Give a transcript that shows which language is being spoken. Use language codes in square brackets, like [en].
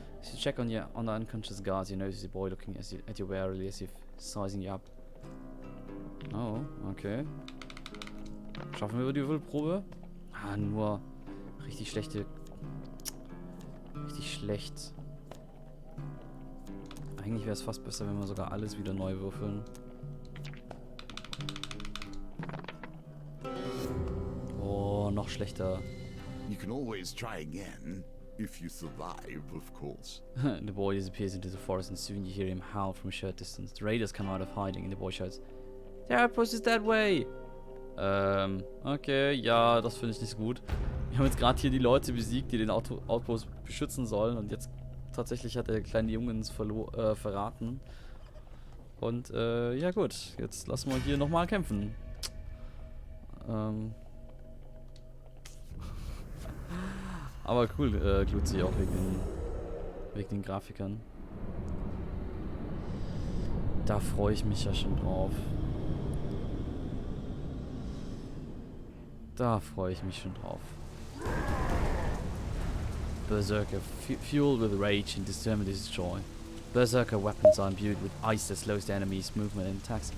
[en] If you check on the unconscious guards, you notice the boy looking at you warily as if sizing you up. Oh, okay. [de] Schaffen wir die Würfelprobe? Ah, nur richtig schlechte. Richtig schlecht. Eigentlich wäre es fast besser, wenn wir sogar alles wieder neu würfeln. Oh, noch schlechter. [en] You can always try again, if you survive, of course. The boy disappears into the forest and soon you hear him howl from a short distance. The raiders come out of hiding and the boy shouts, "The outpost is that way!" [de] Okay, ja, das finde ich nicht so gut. Wir haben jetzt gerade hier die Leute besiegt, die den Outpost beschützen sollen und jetzt tatsächlich hat der kleine Junge uns verraten. Und ja gut, jetzt lassen wir hier nochmal kämpfen. Aber cool, Glutzi auch wegen den Grafikern. Da freue ich mich ja schon drauf. Da freue ich mich schon drauf. [en] Berserker, fueled with rage and determined to destroy. Berserker weapons are imbued with ice that slows the enemy's movement and attacks.